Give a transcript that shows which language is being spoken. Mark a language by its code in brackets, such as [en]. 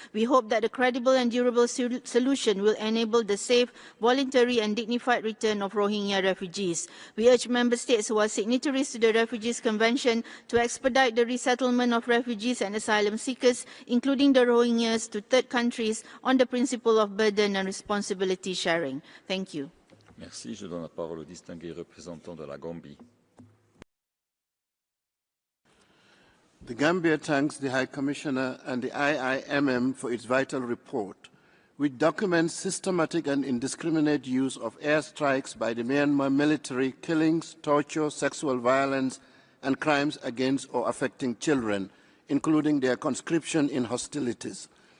[en] We hope that a credible and durable solution will enable the safe, voluntary and dignified return of Rohingya refugees. We urge member states who are signatories to the Refugees Convention to expedite the resettlement of refugees and asylum seekers, including the Rohingyas, to third countries on the principle of burden and responsibility sharing. Thank you. [fr] Merci. Je donne la parole au distingué représentant de la Gambie. [en] The Gambia thanks the High Commissioner and the IIMM for its vital report, which documents systematic and indiscriminate use of airstrikes by the Myanmar military, killings, torture, sexual violence, and crimes against or affecting children, including their conscription in hostilities.